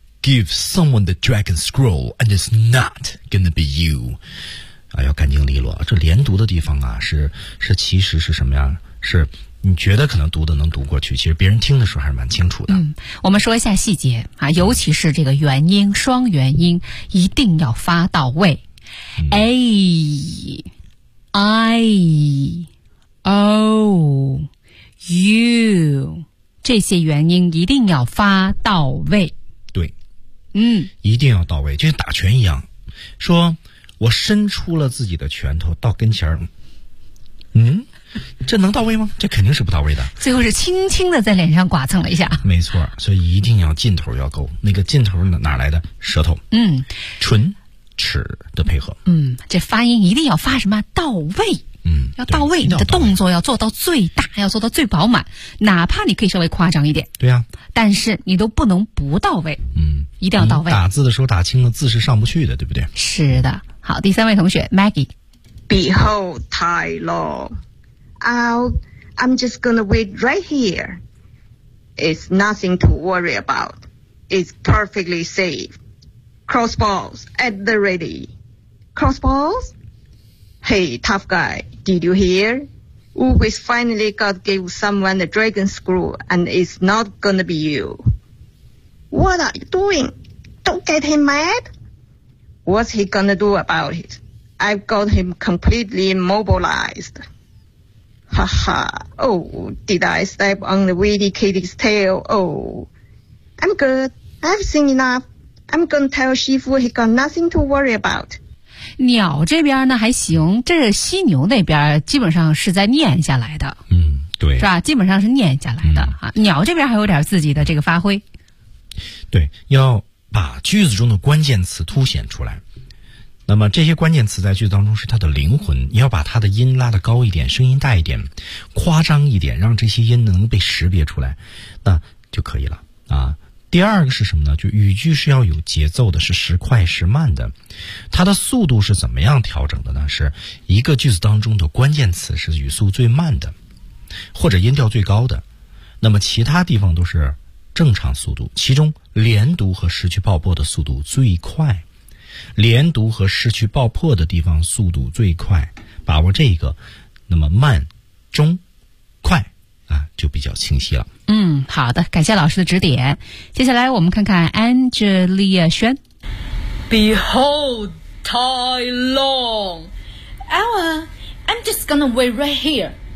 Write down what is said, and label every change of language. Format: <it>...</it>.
<en>give someone the dragon scroll and it's not gonna be you.</en> <zh>啊，要干净利落。这连读的地方啊，是其实是什么样？是你觉得可能读的能读过去，其实别人听的时候还是蛮清楚的。嗯，我们说一下细节啊，尤其是这个元音双元音一定要发到位。 A I O U 这些元音一定要发到位。对，嗯，一定要到位，就像打拳一样，说我伸出了自己的拳头到跟前儿，嗯，这能到位吗？这肯定是不到位的。最后是轻轻的在脸上刮蹭了一下。没错，所以一定要劲头要够，那个劲头哪来的？舌头，嗯，唇齿的配合，嗯，这发音一定要发什么到位，嗯，要到位，你的动作要做到最大，要做到最饱满，哪怕你可以稍微夸张一点，对呀，但是你都不能不到位，嗯，一定要到位。打字的时候打轻了，字是上不去的，对不对？是的。好，第三位同学 Maggie，</zh> <en>Behold Tai Long， I'm just gonna wait right here. It's nothing to worry about. It's perfectly safe. Crossballs at the ready. Crossballs? Hey, tough guy, did you hear? Wu Wei finally got gave someone the dragon screw and it's not gonna be you. What are you doing? Don't get him mad. What's he gonna do about it? I've got him completely immobilized. Haha, oh, did I step on the witty kitty's tail? Oh, I'm good. I've seen enough. I'm gonna tell Shifu he got nothing to worry about.</en> <zh>鸟这边呢还行，这犀牛那边基本上是在念下来的。嗯，对，是吧？基本上是念下来的、嗯、啊。鸟这边还有点自己的这个发挥。对，要把句子中的关键词凸显出来。那么这些关键词在句子当中是它的灵魂，你要把它的音拉得高一点，声音大一点，夸张一点，让这些音能被识别出来，那就可以了啊。第二个是什么呢？就语句是要有节奏的，是时快时慢的。它的速度是怎么样调整的呢？是一个句子当中的关键词是语速最慢的，或者音调最高的，那么其他地方都是正常速度。其中连读和失去爆破的速度最快，连读和失去爆破的地方速度最快，把握这个，那么慢、中、快啊，就比较清晰了。嗯，好的，感谢老师的指点。接下来我们看看 Angelia 轩。</zh> <en>Behold Tai Long, Ellen, I'm just gonna wait right here.</en>